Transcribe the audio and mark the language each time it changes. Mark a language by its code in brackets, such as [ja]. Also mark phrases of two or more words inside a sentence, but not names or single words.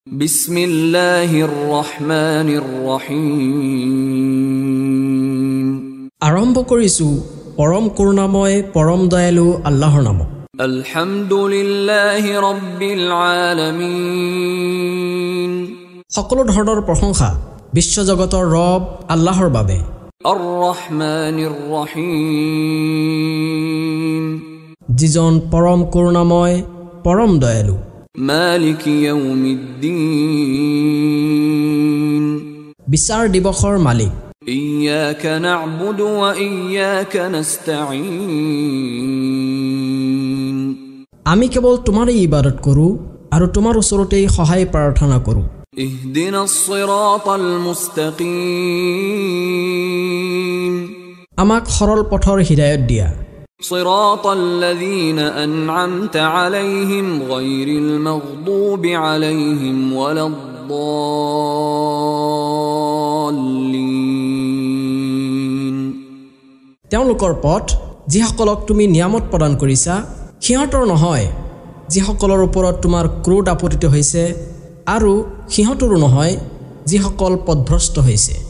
[ar] بسم الله الرحمن الرحيم. [as] আৰম্ভ কৰিছো পৰম করুণাময় পৰম দয়ালু আল্লাহৰ নামত। [ar] الحمد لله رب العالمين. [as] সকলো ধৰণৰ প্ৰশংসা বিশ্বজগতৰ ৰব আল্লাহৰ বাবে। [ar] الرحمن الرحيم. [as] যিজন পৰম করুণাময় পৰম দয়ালু। [ar] مالك يوم الدين. [as] বিচাৰ দিৱসৰ মালিক। [ar] إياك نعبد وإياك نستعين. [as] আমি কেৱল তোমাৰেই ইবাদত কৰোঁ আৰু তোমাৰ ওচৰতেই সহায় প্ৰাৰ্থনা কৰোঁ। [ar] اهدنا الصراط المستقيم. [as] আমাক সৰল পথৰ হিদায়ত দিয়া। [ar] صراط الذين أنعمت عليهم غير المغضوب عليهم ولا الضالين. [as] তেওঁলোকৰ পথ যিসকলক তুমি নিয়ামত প্ৰদান কৰিছা সিহঁতৰ নহয় যিসকলৰ ওপৰত তোমাৰ ক্ৰোধ আপতিত হৈছে, আৰু সিহঁতৰো নহয় যিসকল পথভ্ৰষ্ট হৈছে।